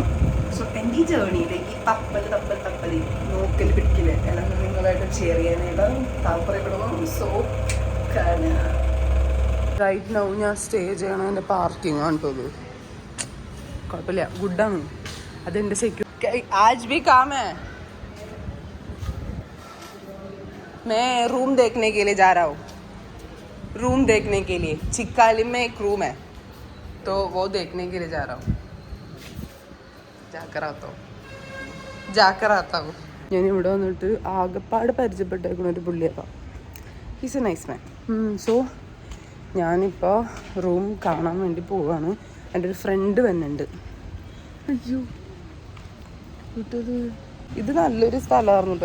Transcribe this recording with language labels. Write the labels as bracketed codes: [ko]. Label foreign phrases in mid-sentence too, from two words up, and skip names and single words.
[ml] സോ എൻ്റെ ഈ ജേർണിയിലേക്ക് തപ്പൽ നോക്കൽ പിടിക്കില്ല എല്ലാം നിങ്ങളായിട്ട് ഷെയർ ചെയ്യാനായിട്ട് താല്പര്യപ്പെടുന്നു. [en] so right now [ml] ഞാൻ സ്റ്റേ ചെയ്യണം. എൻ്റെ പാർക്കിംഗ് ആണ് കേട്ടോ. കുഴപ്പമില്ല, ഗുഡാണ്. അതെൻ്റെ സെക്യൂരിറ്റി [hi] आज भी काम है. मैं रूम देखने के लिए जा रहा हूँ. रूम देखने के लिए चिक्कालिम में एक रूम है, तो वो देखने के लिए जा रहा हूँ. जाकर आता हूँ. [ml] ഞാൻ ഇവിടെ വന്നിട്ട് ആകെപ്പാട് പരിചയപ്പെട്ടേക്കുന്ന ഒരു പുള്ളിയാണ്. [en] is a nice man. [ml] സോ ഞാനിപ്പോൾ റൂം കാണാൻ വേണ്ടി പോവുകയാണ്. എൻ്റെ ഒരു ഫ്രണ്ട് വന്നിട്ടുണ്ട്. അയ്യോ കിട്ടത് ഇത് നല്ലൊരു സ്ഥലമായിരുന്നു കേട്ടോ.